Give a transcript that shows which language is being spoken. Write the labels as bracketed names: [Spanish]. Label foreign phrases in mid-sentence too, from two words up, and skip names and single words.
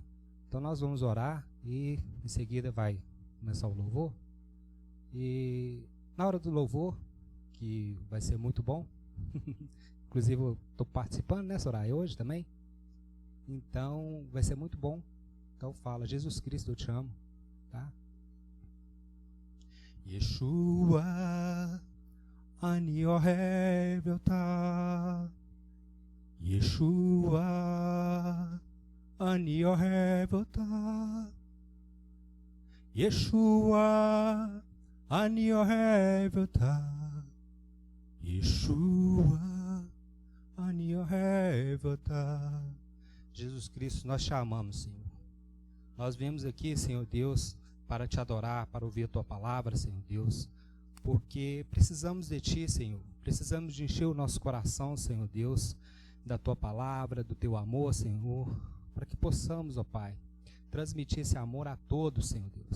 [Portuguese] Então nós vamos orar e em seguida vai começar o louvor. E na hora do louvor, que vai ser muito bom, inclusive eu estou participando, né, Soraya, hoje também. Então vai ser muito bom. Então fala: Jesus Cristo, eu te amo, tá? [Hebrew] ישוע אני אוהב אותך, ישוע אני אוהב אותך, ישוע אני אוהב אותך, ישוע אני אוהב אותך. [Portuguese] Jesus Cristo, nós te amamos, Senhor. Nós viemos aqui, Senhor Deus, para te adorar, para ouvir a tua palavra, Senhor Deus, porque precisamos de ti, Senhor. Precisamos de encher o nosso coração, Senhor Deus, da tua palavra, do teu amor, Senhor, para que possamos, ó Pai, transmitir esse amor a todos, Senhor Deus.